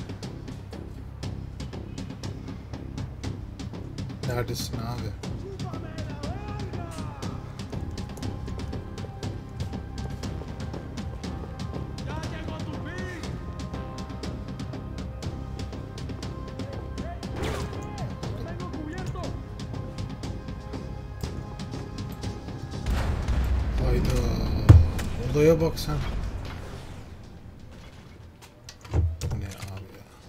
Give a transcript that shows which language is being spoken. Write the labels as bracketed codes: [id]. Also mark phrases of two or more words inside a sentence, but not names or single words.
[tr] Neredesin abi? [es] ¡Chúpame la verga! ¡Ya llegó tu fin! ¡Lo tengo cubierto! [tr] Hayda. Odaya bak sen. Bu ne abi ya?